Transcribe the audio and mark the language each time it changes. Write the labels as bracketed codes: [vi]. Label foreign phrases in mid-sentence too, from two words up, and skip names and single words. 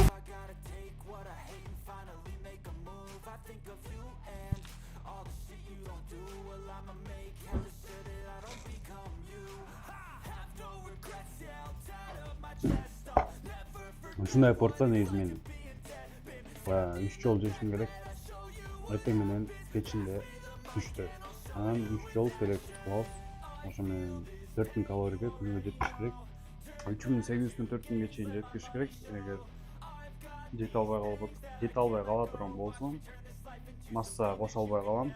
[en] I gotta take what I hate and finally make a move. I think of you and all the shit you don't do. Well, I'ma make hella sure that I don't become you. Have no regrets, yeah, I'll tie up my chest. I'll never forget. [ky] Ушундай порция негизи менин 3 жол жешим керек. Эртең менен кечинде түштө. Анан 3 жол перекус кылабыз. Ошо менен 4000 калорийге күнгө жетиш керек. 3800-дөн 4000-ге чейин жеткириш керек. Эгер жете албай кала турган болсом, масса кошо албай калам.